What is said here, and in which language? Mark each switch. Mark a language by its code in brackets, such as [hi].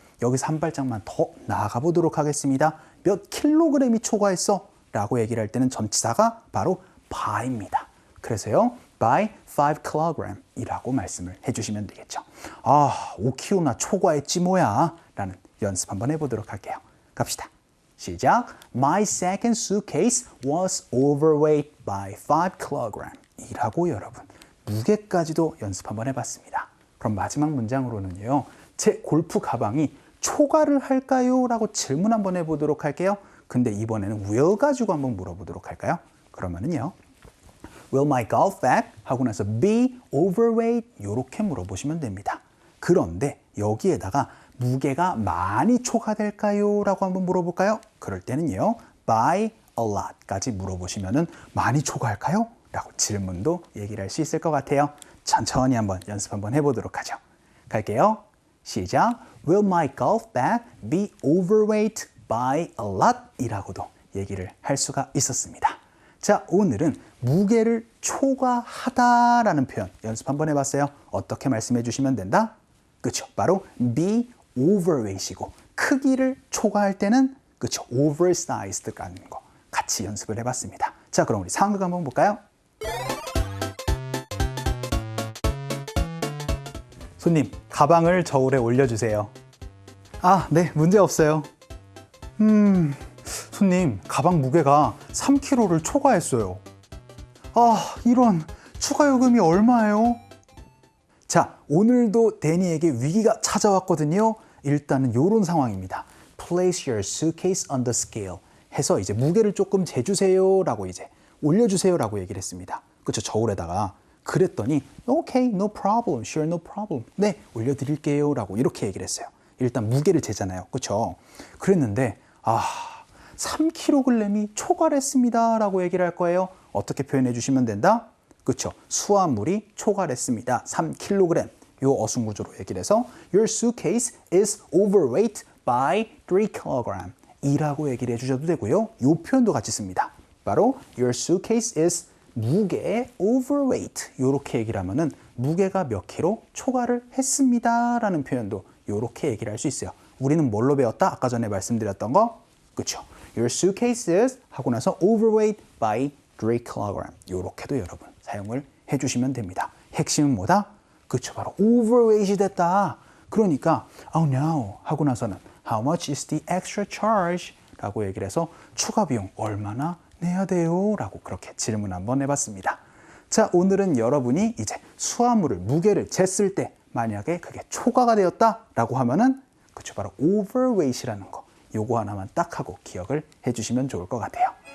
[ko] 여기서 한 발짝만 더 나아가 보도록 하겠습니다. 몇 킬로그램이 초과했어 라고 얘기를 할 때는 전치사가 바로 by입니다. 그래서요 [en] by 5kg [ko] 이라고 말씀을 해주시면 되겠죠. 아, 5kg나 초과했지 뭐야 라는 연습 한번 해보도록 할게요. 갑시다. 시작. [en] My second suitcase was overweight by 5kg [ko] 이라고 여러분 무게까지도 연습 한번 해봤습니다. 그럼 마지막 문장으로는요. 제 골프 가방이 초과를 할까요? 라고 질문 한번 해보도록 할게요. 근데 이번에는 will 가지고 한번 물어보도록 할까요? 그러면은요. [en] Will my golf bag? [ko] 하고 나서 [en] be overweight? [ko] 이렇게 물어보시면 됩니다. 그런데 여기에다가 무게가 많이 초과될까요? 라고 한번 물어볼까요? 그럴 때는요. [en] by a lot까지 [ko] 물어보시면은 많이 초과할까요? 라고 질문도 얘기를 할 수 있을 것 같아요. 천천히 한번 연습 한번 해보도록 하죠. 갈게요. 시작. [en] Will my golf bag be overweight by a lot? [ko] 이라고도 얘기를 할 수가 있었습니다. 자, 오늘은 무게를 초과하다라는 표현 연습 한번 해봤어요. 어떻게 말씀해 주시면 된다? 그렇죠. 바로 be overweight이고 크기를 초과할 때는 그렇죠. oversized라는 거 같이 연습을 해봤습니다. 자, 그럼 우리 상황극 한번 볼까요? 손님, 가방을 저울에 올려주세요. 아, 네, 문제 없어요. 손님, 가방 무게가 3kg를 초과했어요. 아, 이런 추가 요금이 얼마예요? 자, 오늘도 데니에게 위기가 찾아왔거든요. 일단은 이런 상황입니다. [en] Place your suitcase on the scale [ko] 해서 이제 무게를 조금 재주세요 라고 이제 올려주세요 라고 얘기를 했습니다. 그렇죠, 저울에다가. 그랬더니 [en] Okay, no problem, sure, no problem. [ko] 네, 올려드릴게요 라고 이렇게 얘기를 했어요. 일단 무게를 재잖아요. 그렇죠? 그랬는데 3kg이 초과를 했습니다 라고 얘기를 할 거예요. 어떻게 표현해 주시면 된다? 그렇죠. 수화물이 초과를 했습니다. 3kg. 요 어순구조로 얘기를 해서 [en] Your suitcase is overweight by 3kg [ko] 이라고 얘기를 해주셔도 되고요. 요 표현도 같이 씁니다. 바로 [en] Your suitcase is [ko] 무게 overweight 요렇게 얘기를 하면은 무게가 몇 킬로 초과를 했습니다 라는 표현도 요렇게 얘기를 할 수 있어요. 우리는 뭘로 배웠다? 아까 전에 말씀드렸던 거 그렇죠. [en] Your suitcase is [ko] 하고 나서 [en] overweight by 3kg [ko] 요렇게도 여러분 사용을 해주시면 됩니다. 핵심은 뭐다? 그렇죠. 바로 overweight이 됐다. 그러니까 [en] oh no [ko] 하고 나서는 [en] how much is the extra charge? [ko] 라고 얘기를 해서 추가 비용 얼마나 내야 돼요? 라고 그렇게 질문 한번 해봤습니다. 자, 오늘은 여러분이 이제 수화물을 무게를 쟀을 때 만약에 그게 초과가 되었다 라고 하면은 그렇죠. 바로 overweight이라는 거 요거 하나만 딱 하고 기억을 해주시면 좋을 것 같아요.